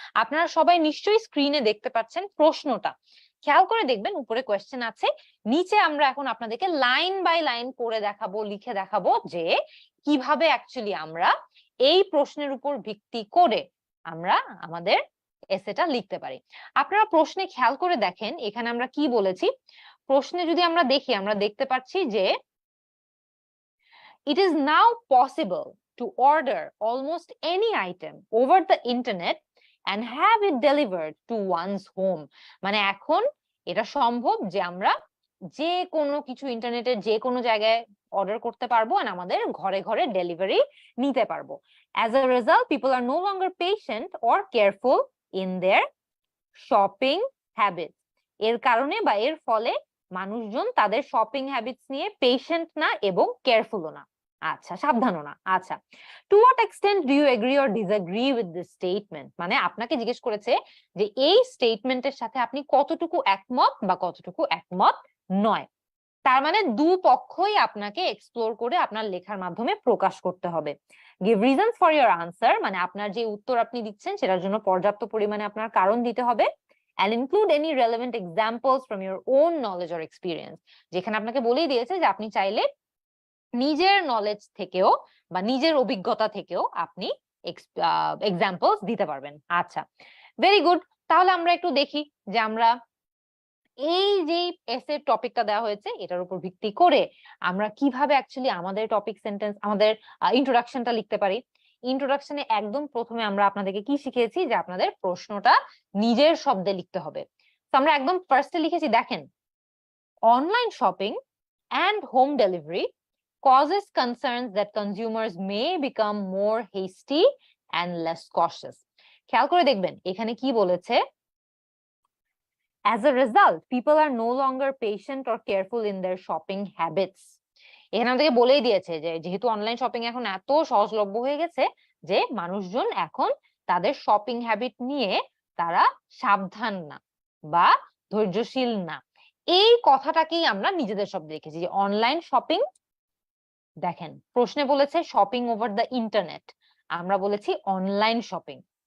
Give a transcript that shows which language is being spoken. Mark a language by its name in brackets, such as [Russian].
[Bangla] আপনারা সবাই নিশ্চয়ই স্ক্রিনে দেখতে পাচ্ছেন প্রশ্নটা, খেয়াল করে দেখবেন উপরে কোয়েশ্চেন আছে, নিচে আমরা এখন আপনাদেরকে লাইন বাই লাইন করে দেখাবো, লিখে দেখাবো যে কিভাবে অ্যাকচুয়ালি আমরা এই প্রশ্নের উপর ভিত্তি করে আমরা আমাদের এসেটা লিখতে পারি। আপনারা প্রশ্নে খেয়াল করে দেখেন, এখানে আমরা কি বলেছি। প্রশ্নে যদি আমরা দেখি, আমরা দেখতে পাচ্ছি যে [English] it is now possible to order almost any item over the internet and have it delivered to one's home. [Bangla] মানে এখন এটা সম্ভব যে আমরা যে কোনো কিছু ইন্টারনেটের যে কোনো জায়গায় অর্ডার করতে পারবো আর আমাদের ঘরে ঘরে ডেলিভারি নিতে পারবো। [English] As a result, people are no longer patient or careful in their shopping habits. [Bangla] এর কারণে বা এর ফলে মানুষজন তাদের শপিং হ্যাবিটস নিয়ে পেশেন্ট না এবং কেয়ারফুলও না, আচ্ছা সাবধানও না। আচ্ছা, [English] to what extent do you agree or disagree with this statement, [Bangla] মানে আপনাকে জিজ্ঞেস করেছে যে এই স্টেটমেন্টের সাথে আপনি কতটুকু একমত বা কতটুকু একমত নয়। তার মানে দুপক্ষই আপনাকে এক্সপ্লোর করে আপনার লেখার মাধ্যমে প্রকাশ করতে হবে। [English] give reasons for your answer, [Bangla] মানে আপনার যে উত্তর আপনি দিচ্ছেন সেটার জন্য পর্যাপ্ত পরিমাণে আপনার কারণ দিতে হবে। [English] and include any relevant examples from your own knowledge or experience, [Bangla] যেখানে আপনাকে বলেই দিয়েছে যে আপনি চাইলে নিজের নলেজ থেকেও বা নিজের অভিজ্ঞতা থেকেও আপনি এক্সাম্পলস দিতে পারবেন। আচ্ছা, ভেরি গুড। তাহলে আমরা একটু দেখি যে আমরা এই যে এসে টপিকটা দেওয়া হয়েছে এটার উপর ভিত্তি করে আমরা কিভাবে অ্যাকচুয়ালি আমাদের টপিক সেন্টেন্স, আমাদের ইন্ট্রোডাকশনটা লিখতে পারি। ইন্ট্রোডাকশনে একদম প্রথমে আমরা আপনাদেরকে কি শিখিয়েছি, যে আপনাদের প্রশ্নটা নিজের শব্দে লিখতে হবে। তো আমরা একদম ফার্স্টে লিখেছি, দেখেন, [English] Online shopping and home delivery causes concerns that consumers may become more hasty and less cautious. [Bangla] খেয়াল করে দেখবেন এখানে কি বলেছে, [English] as a result people are no longer patient or careful in their shopping habits. [Bangla] এখানে আমাদেরকে বলেই দিয়েছে যে যেহেতু অনলাইন শপিং এখন এত সহজলভ্য হয়ে গেছে যে মানুষজন এখন তাদের শপিং হ্যাবিট নিয়ে তারা সাবধান না বা ধৈর্যশীল না। এই কথাটাকেই আমরা নিজেদের শব্দে লিখেছি যে অনলাইন শপিং, দেখেন প্রশ্নে বলেছে [English] shopping over the internet, [Bangla] আমরা বলেছি অনলাইন শপিং।